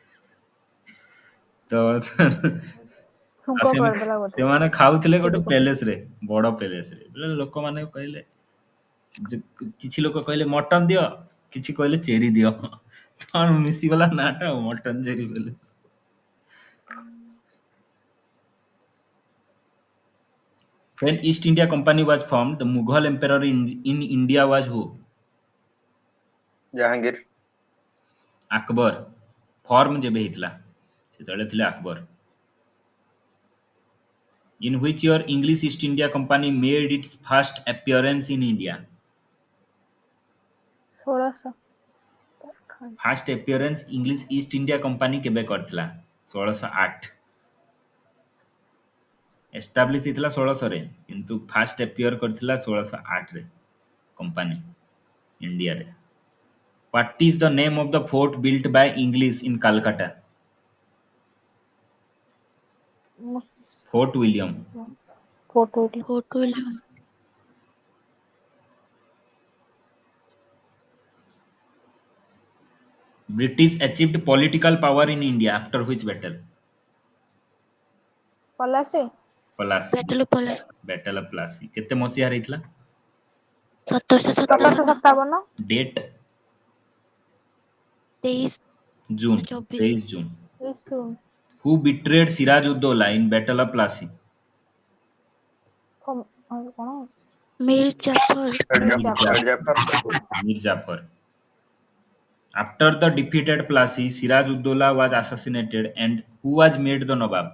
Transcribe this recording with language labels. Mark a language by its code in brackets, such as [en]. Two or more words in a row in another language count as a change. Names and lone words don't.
[or] ତ ଛୁଙ୍କ କରିଦେଲା ବୋଧେ। ସେମାନେ ଖାଉଥିଲେ ଗୋଟେ ପ୍ୟାଲେସରେ, ବଡ଼ ପ୍ୟାଲେସରେ। ବୋଲେ ଲୋକମାନେ କହିଲେ, କିଛି ଲୋକ କହିଲେ ମଟନ ଦିଅ, କିଛି କହିଲେ ଚେରି ଦିଅ, ତ ମିଶିଗଲା ନାଁଟା ଆଉ ମଟନ ଚେରି ପ୍ୟାଲେସ। [en] When East India Company was formed, the Mughal emperor in India was who? [or] ଜାହାଙ୍ଗୀର। ଆକବର। ଫର୍ମ ଯେବେ ହେଇଥିଲା ସେତେବେଳେ ଥିଲେ ଆକବର। [en] In which year English East India Company made its first appearance in India? 1600. First appearance English East India Company [or] କେବେ କରିଥିଲା? 1608। ଏଷ୍ଟାବ୍ଲିଶ ହେଇଥିଲା 1600ରେ, କିନ୍ତୁ [en] first appear [or] କରିଥିଲା 1608ରେ କମ୍ପାନୀ ଇଣ୍ଡିଆରେ। [en] What is the name of the fort built by English in Calcutta? Fort William. Fort William. Fort William. British achieved political power in India after which battle? Palasi. Plassey. Battle of Plassey. Battle of Plassey [or] କେତେ ମସିହାରେ ହେଇଥିଲା? 1757। 1757. ଡେଟ୍? 23 ଜୁନ୍। 24। 23 ଜୁନ୍। [en] Yes, soon. Who betrayed Siraj Ud Dowlah in Battle of Plassey? [or] କଣ [en] Mir Jafar. Mirzapur. Mirzapur. After the defeated Plassey, Siraj-ud-Dowla was assassinated, and who was made the Nawab?